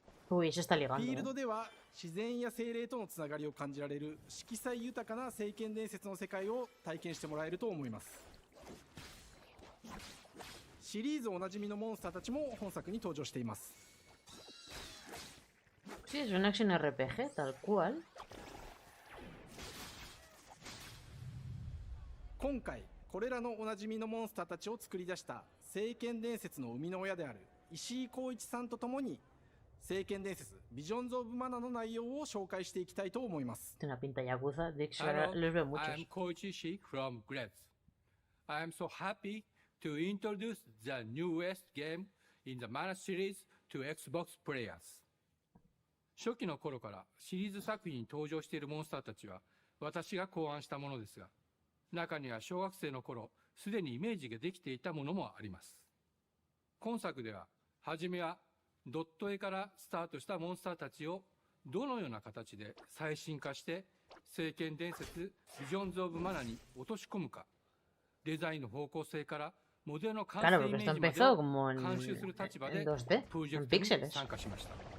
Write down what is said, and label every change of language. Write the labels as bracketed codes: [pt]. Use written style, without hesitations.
[es] Uy, eso está ligando. [ja] フィールドでは自然や精霊とのつながりを感じられる色彩豊かな聖剣伝説の世界を体験してもらえると思います。シリーズおなじみのモンスターたちも本作に登場しています。 [es] Sí, es un action RPG, tal cual. [ja] 今回これらのおなじみのモンスターたちを作り出した聖剣伝説の生みの親である石井光一さんとともに、聖剣伝説ビジョンズ・オブ・マナの内容を紹介していきたいと思います。 [es] Tiene una pinta yakuza, de hecho les veo muchos. [en] I'm Koichi Ishii from Gretz. I am so happy to introduce the newest game in the Mana series to Xbox players. [ja] 初期の頃からシリーズ作品に登場しているモンスターたちは私が考案したものですが、中には小学生の頃すでにイメージができていたものもあります。今作では初めはドット絵からスタートしたモンスターたちをどのような形で最新化して聖剣伝説ビジョンズ・オブ・マナに落とし込むか、デザインの方向性からモデルの完成イメージまでを監修する立場でプロジェクトに参加しました。